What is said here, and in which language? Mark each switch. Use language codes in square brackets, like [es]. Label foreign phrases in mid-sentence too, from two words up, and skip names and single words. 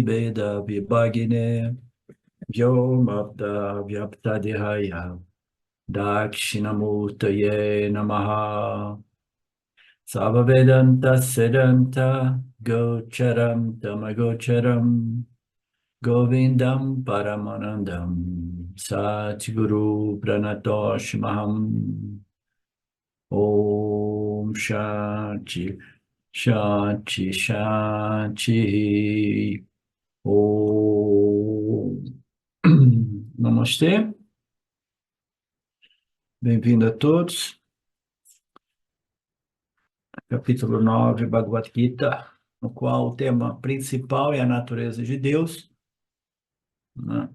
[sa] Beda Vibhagine Vyomabda Vyaptadihaya Dakshinamurtaye Namaha Savavedanta Sedanta Gocharam Tamagocharam Govindam Paramanandam Satguru Pranatoshmaham Om Shanti Shanti Shanti Om Namastê, [pt] bem-vindo a todos. Capítulo 9, Bhagavad Gita, no qual o tema principal é a natureza de Deus, né?